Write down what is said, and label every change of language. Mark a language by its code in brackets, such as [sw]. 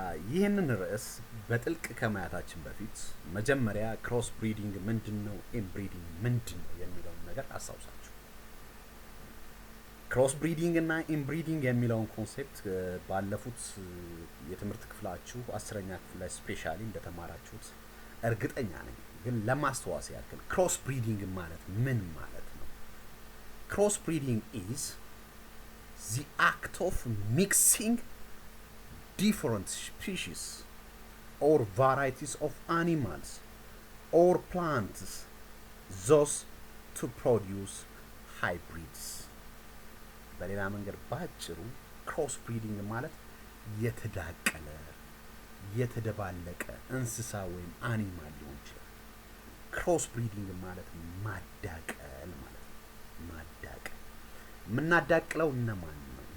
[am] ይህንን ርዕስ በጥልቅ ከማየታችን በፊት መጀመሪያ ክሮስ ብሪዲንግ ምንድነው፣ ኢንብሪዲንግ ምንድነው የሚለውን ነገር አስታውሳችሁ። ክሮስ ብሪዲንግ እና ኢንብሪዲንግ የሚለውን ኮንሴፕት ባለፉት የትምህርት ክፍላችሁ 10ኛ ክፍል ላይ ስፔሻሊ እንደተማራችሁት እርግጠኛ ነኝ። ግን ለማስተዋወስ ያክል ክሮስ ብሪዲንግ ማለት ምን ማለት ነው? [en] ክሮስ ብሪዲንግ is the act of mixing different species or varieties of animals or plants thus to produce hybrids. [am] በሌላ መንገድ ባጭሩ ክሮስ ብሪዲንግ ማለት የተዳቀለ የተደባለቀ እንስሳ ወይም አኒማል ሊሆን ይችላል። ክሮስ ብሪዲንግ ማለት ማዳቀል ማለት ነው። ማዳቀል የምናዳቅለው እነማን ነው?